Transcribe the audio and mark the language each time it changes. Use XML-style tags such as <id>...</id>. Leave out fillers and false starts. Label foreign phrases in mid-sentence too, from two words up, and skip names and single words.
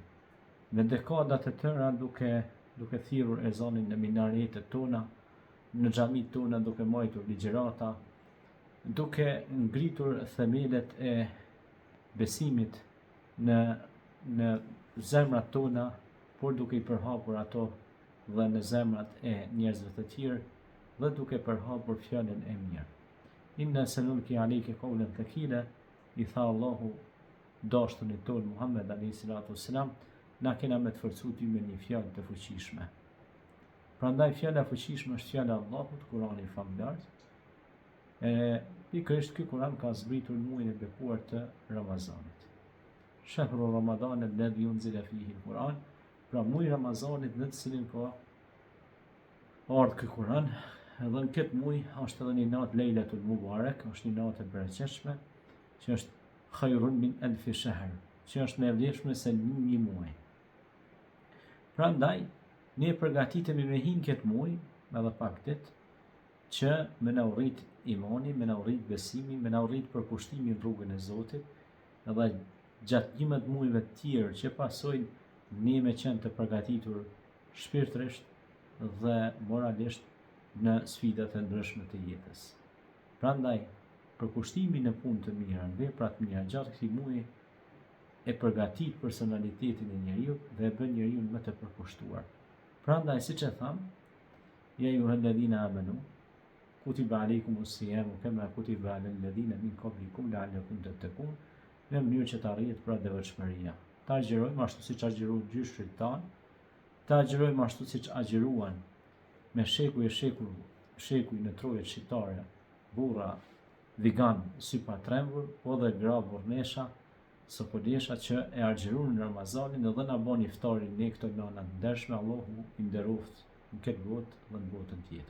<sq>Në dekadat e tëra duke thirrur ezanin në minaretet tona, në xhamit tona duke mbajtur ligjërata, duke ngritur themelet e besimit në zemrat tona, por duke i përhapur ato dhe në zemrat e njerëzve të tjerë, dhe duke përhapur fjalën e mirë.</sq> <ar>إنا سنلقي عليك قولا ثقيلا,</ar> <sq>i tha Allahu dashtën e tonë Muhammed</sq> <ar>عليه الصلاة والسلام,</ar> <sq>na kena me të forcu ty me një fjalë të fuqishme. Prandaj fjala e fuqishme është fjala e Allahut, Kurani i famulart. Pikërisht ky Kur'an ka zbritur muajin e bekuar të Ramazanit.</sq> <ar>شهر رمضان الذي أنزل فيه القرآن,</ar> <sq>pra muaji i Ramazanit në të cilin ka ardhur ky Kur'an, edhe në këtë muaj është edhe një natë Lejlatul Mubarak, është një natë e bereqetshme, që është</sq> <ar>خير من ألف شهر,</ar> <sq>që është më e vlefshme se një muaj. Prandaj ne përgatitemi me hin këtë muaj, edhe pak ditë, që me na urrit imani, me na urrit besimi, me na urrit përkushtimi në rrugën e Zotit, edhe gjatë 11 muajve të tjerë që pasojnë ne me qenë të përgatitur shpirtërisht dhe moralisht në sfidat e ndryshme të jetës. Prandaj, përkushtimi në punë të mira, në vepra të mira gjatë këtij muaji e përgatit personalitetin e njeriut dhe e bën njeriun më të përkushtuar. Prandaj, siç e tham,</sq> <ar>يا أيها الذين آمنوا كتب عليكم الصيام كما كتب على الذين من قبلكم لعلكم تتقون,</ar> <sq>në mënyrë që të arrihet pra devotshmëria. Ta agjerojmë ashtu siç agjeruan gjyshrit tan, ta agjerojmë ashtu siç agjeruan me shekuj në trojet shqiptare, burra vigan sy pa trembur, po dhe gra burrnesha, sopodesha që e agjeruan në Ramazanin dhe na bën iftarin ne këto nëna të ndershme, Allahu i nderoft në këtë botë dhe në botën tjetër.</sq>